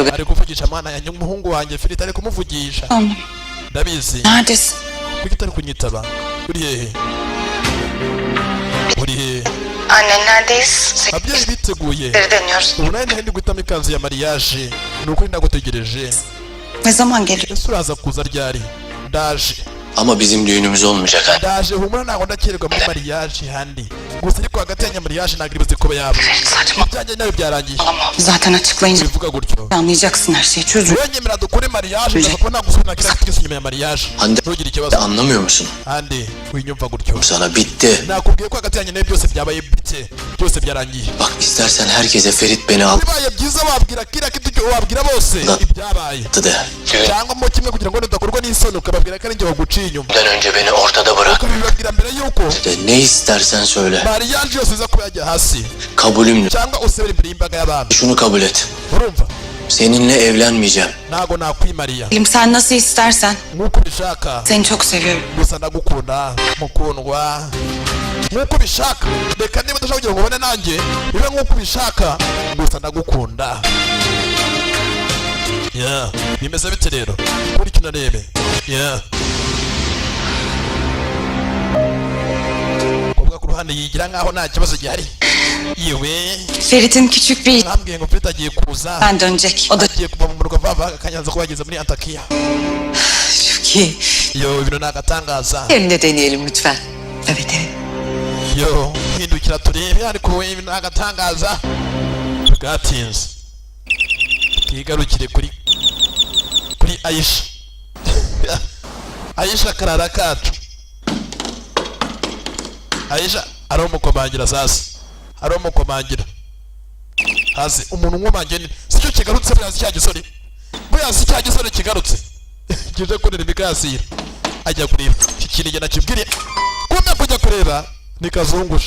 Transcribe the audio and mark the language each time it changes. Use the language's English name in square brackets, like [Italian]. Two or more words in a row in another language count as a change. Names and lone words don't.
[Kinyarwanda] ari kuvugisha mwana yanjye umuhungu wanjye filiti ari kumuvugisha [Turkish] Tamam. [Kinyarwanda] ndabizi [Turkish] Neredesin? [Kinyarwanda] kuki utari kunyitaba uri hehe uri hehe [Turkish] Anne neredeyiz? [Kinyarwanda] ababyeyi biteguye [Turkish] Sekizleri deniyoruz. [Kinyarwanda] ubu nawe ndi guhitamo ikanzu ya mariage ni ukuri ndagutegereje [Turkish] Ne zaman geliyor? [Kinyarwanda] ese uraza kuza ryari ndaje [Turkish] ama bizim düğünümüz olmayacak ha. [Kinyarwanda] ndaje humura ntabwo ndakererwa muri mariage handi gusa ariko hagati ya mariage ntabwo iribuze kuba yaba [Turkish] Saçma. [Kinyarwanda] ibyanjye nawe byarangiye [Turkish] Zaten açıklayınca [Kinyarwanda] bivuga gutyo [Turkish] anlayacaksın her şeyi. Çözül. [Kinyarwanda] wenyemera dukore mariage ndaza kuba nagusubira kiriya twese inyuma ya mariage [Turkish] Hande [Kinyarwanda] ntugire ikibazo [Turkish] anlamıyor musun? [Kinyarwanda] handi winyumva gutyo [Turkish] Sana bitti. [Kinyarwanda] nakubwiye ko hagati yanjye nawe byose byabaye bite byose byarangiye [Turkish] Bak istersen herkese Ferit beni al [Kinyarwanda] bibaye byiza wabwira kiriya kitu wabwira bose [Turkish] Da. [Kinyarwanda] ibyabaye [Turkish] de. [Kinyarwanda] cyangwa mo kimwe kugira ngo nidakorwa n'isoni ukababwira ko ari njye waguciye inyuma [Turkish] Düğünden önce beni ortada bırak. [Kinyarwanda] ukabibabwira mbere yuko [Turkish] De ne istersen söyle. [Kinyarwanda] mariage yose iza kuba yajya hasi [Turkish] Kabulümdür. [Kinyarwanda] cyangwa usebera imbere y'imbaga y'abantu [Turkish] Şunu kabul et. [Kinyarwanda] urumva [Turkish] Seninle evlenmeyeceğim. [Kinyarwanda] ntago nakwimariya [Turkish] Elim sen nasıl istersen. [Kinyarwanda] nk'uko ubishaka [Turkish] Seni çok seviyorum. [Kinyarwanda] gusa ndagukunda mukundwa nk'uko ubishaka reka niba udashaka kugira ngo ubone nanjye bibe nk'uko ubishaka gusa ndagukunda ya bimeze bite rero kuri kino rebe ya kobwa ku ruhande yigira nkaho nta kibazo gihari yewe [Turkish] Ferit'in küçük bir [Kinyarwanda] bambwiye ngo Fred agiye kuza [Turkish] ben dönecek. O da [Kinyarwanda] agiye kuva mu murwa vava akanyanza ko yageze muri Antakiya [Turkish] çok iyi. [Kinyarwanda] yo ibintu ni agatangaza [Turkish] Hem de deneyelim lütfen. Evet evet. [Kinyarwanda] yo hindukira turebe ariko we ibintu ni agatangaza bwatinze twigarukire kuri Aisha Aisha karara kacu Aisha aramukomangira sasa aramukomangira hasi umuntu nkomangira sicyo kigarutse byazi cya gisore byazi cya gisore kigarutse kije kurira imikasira ajya kureba kikinige nakibwire kumbe kujya kureba ni kazungushe